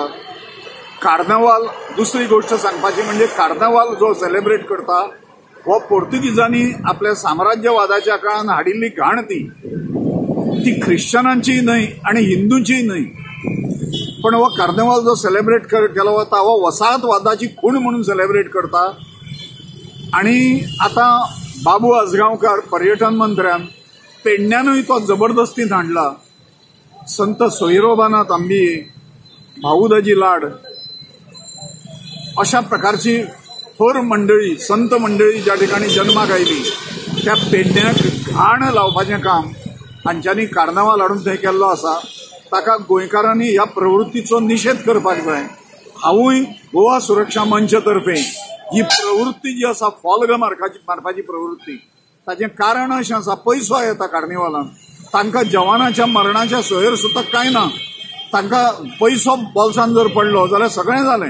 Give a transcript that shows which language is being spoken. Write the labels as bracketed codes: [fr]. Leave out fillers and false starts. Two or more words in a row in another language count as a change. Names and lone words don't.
[kok] कार्नावाल, दुसरी गोष्ट सांगपाची म्हणजे कार्नावाल जो सेलिब्रेट करता हो पोर्तुगीजांनी आपल्या साम्राज्यवादाच्या काळान हाडिल्ली घाण ती ख्रिश्चनांची न्हय आणि हिंदूंची न्हय, पण हो कार्नावाल जो सेलिब्रेट केलो वता हो वसाहतवादाची खूण म्हणून सेलिब्रेट करता. आणि आता बाबू आजगांवकार पर्यटन मंत्र्यान पेडण्यानूय तो जबरदस्तीन हाडला. संत सोयरोबानाथ आंबिये, भाऊदाजी लाड अशा प्रकारची थोर मंडळी, संत मंडळी ज्या ठिकाणी जन्माक आयली त्या पेडण्याक घाण लावपाचें काम हांच्यांनी कार्नावाल हाडून थंय केल्लो आसा. ताका गोंयकारांनी ह्या प्रवृत्तीचो निशेध करपाक जाय. हांवूय गोवा सुरक्षा मंच तर्फे ही प्रवृत्ती जी आसा फॉल्ग मारपाची प्रवृत्ती, ताचें कारण अशें आसा पयसो येता कार्निवालान, तांकां जवानाच्या मरणाच्या सोयर सुतक कांय ना, तांकां पयसो बोल्सान जर पडलो जाल्यार सगळें जालें.